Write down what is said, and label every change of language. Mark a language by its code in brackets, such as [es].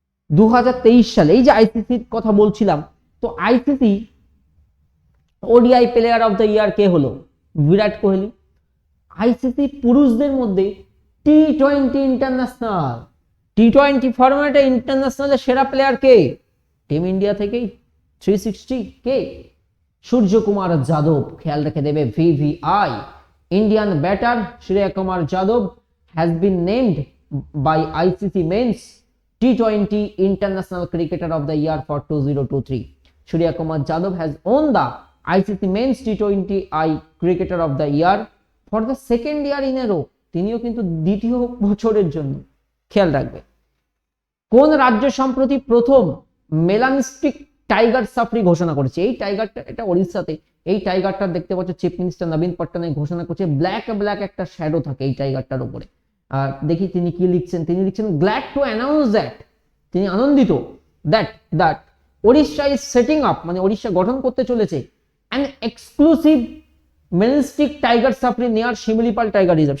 [bn] 2023 সালে, এই যে আইসিসির কথা বলছিলাম, তো ICC ODI player of the year কে হলো? বিরাট কোহলি। আইসিসি পুরুষদের মধ্যে টি20 ইন্টারন্যাশনাল, টি20 ফরম্যাটে ইন্টারন্যাশনালের সেরা প্লেয়ার কে? টিম ইন্ডিয়া থেকেই 360 কে? সূর্যকুমার যাদব, খেয়াল রেখে দেবে, VVI। [en] Indian batter Shreya Kumar Yadav has been named by ICC Men's T20 International Cricketer of the Year for 2023. Surya Kumar Yadav has won the ICC Men's T20I Cricketer of the Year for the second year in a row. [bn] তিনিও কিন্তু দ্বিতীয় বছরের জন্য, খেয়াল রাখবে। কোন রাজ্য সম্প্রতি প্রথম মেলানিস্টিক টাইগার সাফারি ঘোষণা করেছে? এই টাইগারটা, এটা ওড়িশাতে। এই টাইগারটা দেখতে পাচ্ছ চিফ মিনিস্টার নবীন পট্টনায়ক ঘোষণা করছে। ব্ল্যাক একটা শ্যাডো থাকে এই টাইগারটার উপরে। আর দেখি তিনি কি লিখছেন, তিনি লিখছেন [en] glad to announce that, [bn] তিনি আনন্দিত [en] that Odisha is setting up, [bn] মানে ওড়িশা গঠন করতে চলেছে [en] An exclusive melanistic tiger safari near Similipal tiger reserve.